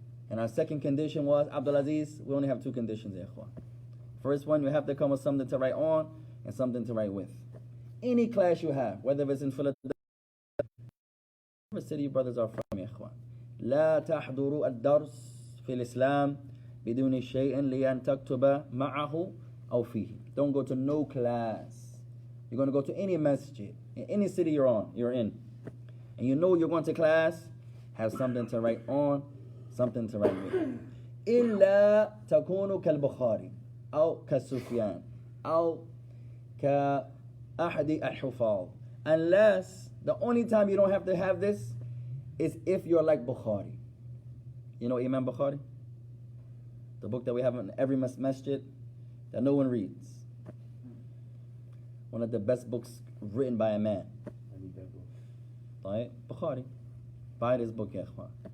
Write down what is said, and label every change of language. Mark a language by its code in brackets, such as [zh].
[en] And our second condition was, Abdul Aziz, we only have two conditions, ikhwan. First one, you have to come with something to write on and something to write with. Any class you have, whether it's in Philadelphia, whatever city your brothers are from, ikhwan. [ar] لا تحضروا الدرس في الإسلام بدون شيء لأن تكتب معه أو فيه. [en] Don't go to no class. You're going to go to any masjid, in any city you're in. And you know you're going to class, have something to write on, something to write with. [ar] إلا تكون كالبخاري أو كالسفيان أو كأحد الحفاظ. [en] Unless, the only time you don't have to have this is if you're like Bukhari. You know Imam Bukhari? The book that we have in every masjid that no one reads. One of the best books written by a man. Bukhari. Buy this book, ya ikhwan.